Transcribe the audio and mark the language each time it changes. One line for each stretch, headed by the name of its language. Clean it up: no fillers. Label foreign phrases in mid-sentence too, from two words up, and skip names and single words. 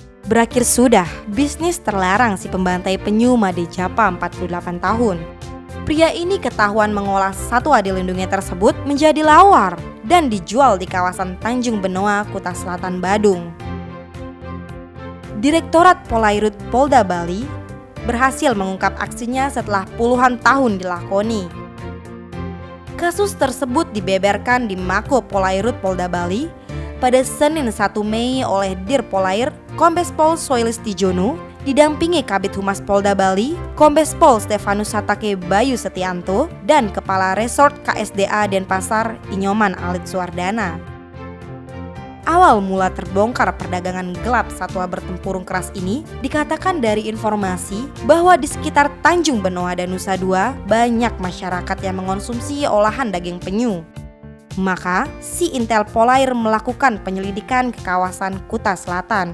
Indonesian: Berakhir sudah bisnis terlarang si pembantai penyu Made Japa 48 tahun. Pria ini ketahuan mengolah satwa dilindungi tersebut menjadi lawar dan dijual di kawasan Tanjung Benoa, Kuta Selatan, Badung. Direktorat Polairut Polda Bali berhasil mengungkap aksinya setelah puluhan tahun dilakoni. Kasus tersebut dibeberkan di Mako Polairut Polda Bali pada Senin 1 Mei oleh Dir Polair Kombes Pol Soilis Tijono didampingi Kabid Humas Polda Bali, Kombes Pol Stefanus Satake Bayu Setianto, dan Kepala Resort KSDA Denpasar Inyoman Alit Suwardana. Awal mula terbongkar perdagangan gelap satwa bertempurung keras ini dikatakan dari informasi bahwa di sekitar Tanjung Benoa dan Nusa Dua banyak masyarakat yang mengonsumsi olahan daging penyu. Maka si Intel Polair melakukan penyelidikan ke kawasan Kuta Selatan.